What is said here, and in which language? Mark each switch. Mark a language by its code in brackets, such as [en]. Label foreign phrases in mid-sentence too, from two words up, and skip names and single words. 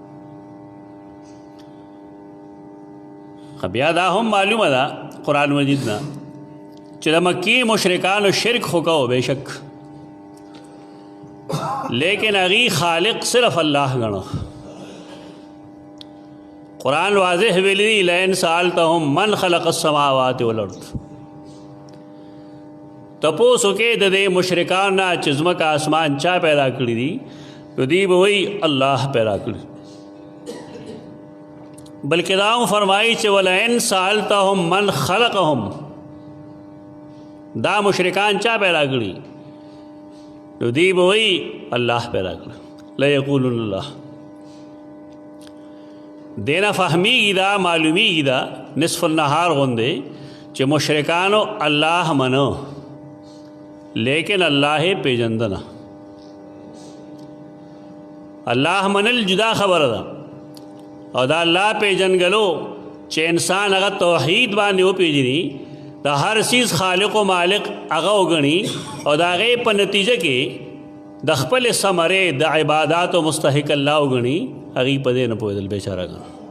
[ps] بیا دا هم معلومه ده قرآن مجید نه چې د مکی مشرکانو شرک خو کو بېشک، لیکن هغوی خالق صرف الله ګڼه. قرآن واضح ویلی دی [ar] لئن سألتهم من خلق السماوات والارض. [ps] تپوس وکې د دې مشرکانو نه چې ځمکه اسمان چا پیدا کړي دي، نو دوی به وایي الله پیدا کړي. بلکې دا هم فرمایي چې [ar] ولئن سألتهم من خلقهم، [ps] دا مشرکان چا پیدا کړي؟ نو دوی به وایي الله پیدا کړي. [ar] لیقولن الله. [ps] دینا فهمیږي دا، معلومیږي دا نصف النهار غوندې چې مشرکانو الله منو لیکن الله پیژنده نه. الله منل جدا خبره ده، او دا الله پیژنګلو چې انسان هغه توحید باندې وپېژني، د هر چیز خالق و مالک هغه وګڼي، او د هغې په نتیجه کې د خپلې ثمرې د عباداتو مستحق الله وګڼي، هغوی په دې نه پوهېدل بېچارهګان.